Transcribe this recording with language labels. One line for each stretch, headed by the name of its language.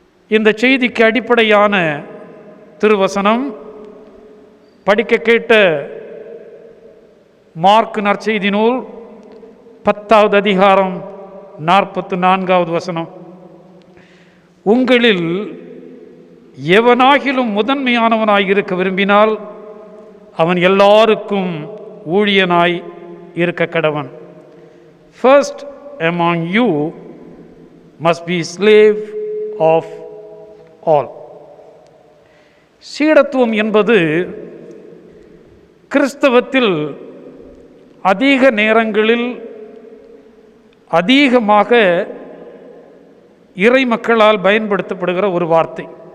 Tamil: இந்த செய்திக்கு அடிப்படையான திருவசனம் படிக்க கேட்ட மார்க் நற்செய்தி நூல் 10வது அதிகாரம் 44வது வசனம். உங்களில் எவனாகிலும் முதன்மையானவனாய் இருக்க விரும்பினால் அவன் எல்லாருக்கும் ஊழியனாய் இருக்க கடவன்.
English: First among you must be slave of all.
Tamil: சீடத்துவம் என்பது கிறிஸ்தவத்தில் அதிக நேரங்களில் அதிகமாக இறை மக்களால் பயன்படுத்தப்படுகிற ஒரு வார்த்தை.